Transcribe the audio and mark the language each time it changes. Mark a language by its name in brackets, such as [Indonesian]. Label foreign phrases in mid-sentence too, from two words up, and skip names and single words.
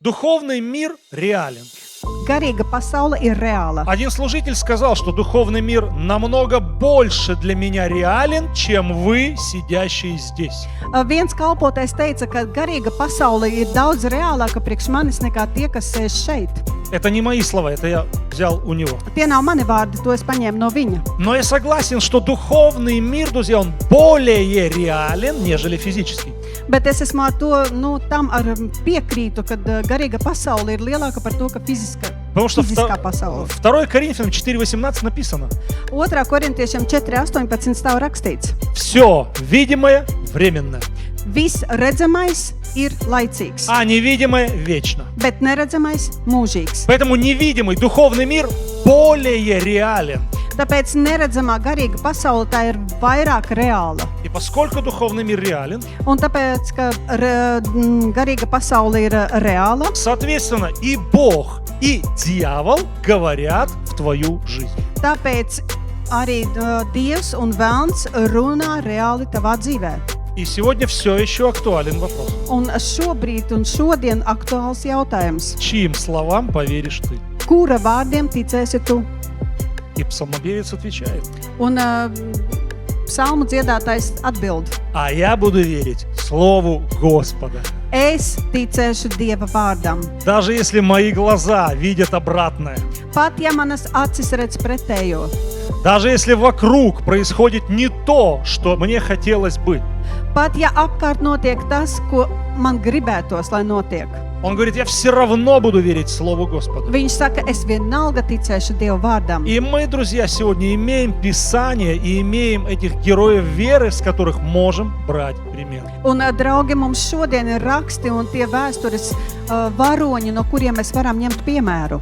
[Russian] Духовный мир реален. [Latvian] Garīga pasaule ir reāla. [Russian] Один служитель сказал, что духовный мир намного больше для меня реален, чем вы, сидящие здесь. [Latvian] Viens kalpotais teica, ka garīga pasaule ir daudz reālāka priekš manis nekā tie, kas sēž šeit. [Russian] Это не мои слова, это я взял у него. [Latvian] Tie nav mani vārdi, to es paņēmu no viņa. [Russian] Но я согласен, что духовный мир, друзья, он более реален, нежели физический. [Latvian] Bet es esmu ar to, tam ar piekrītu, ka garīga pasaule ir lielāka par to, ka [Russian] Потому что [Latvian] fiziskā pasaule. [Russian] 2 Коринфянам 4:18 написано: [Latvian] 2. Korintiešiem 4:18 stāv rakstīts. [Russian] все видимое временное, [Latvian] Viss redzamais ir laicīgs, [Russian] а невидимое вечно. [Latvian] bet neredzamais mūžīgs. [Russian] Поэтому невидимый духовный мир более реален. [Latvian] Tāpēc neredzamā garīga pasaule tā ir vairāk reāla. [Russian] И поскольку духовный мир реален, [Latvian] Un tāpēc, ka garīga pasaule ir reāla, [Russian] соответственно, и Бог, и дьявол говорят в твою жизнь. [Latvian] tāpēc arī Dievs un Velns runā reāli tavā dzīvē. [Russian] И сегодня все еще актуален вопрос. [Latvian] Un šobrīd un šodien aktuāls jautājums. [Russian] Чьим словам поверишь ты? [Latvian] Kura vārdiem ticēsi tu? [Russian] И псалмопевец отвечает: [Latvian] Un psalmu dziedātājs atbild. [Russian] а я буду верить Слову Господа. [Latvian] Es ticēšu Dieva vārdam. [Russian] Даже если мои глаза видят обратное, [Latvian] Pat ja manas acis redz pretējo, [Russian] даже если вокруг происходит не то, что мне хотелось бы. [Latvian] pat ja apkārt notiek tas, ko man gribētos, lai notiek. [Russian] Он говорит: я все равно буду верить Слову Господа. [Latvian] Viņš saka, es vienalga ticēšu Dieva vārdam. [Russian] И мы, друзья, сегодня имеем Писание и имеем этих героев веры, с которых можем брать пример. [Latvian] Un, draugi, mums šodien ir raksti un tie vēstures varoņi, no kuriem mēs varam ņemt piemēru.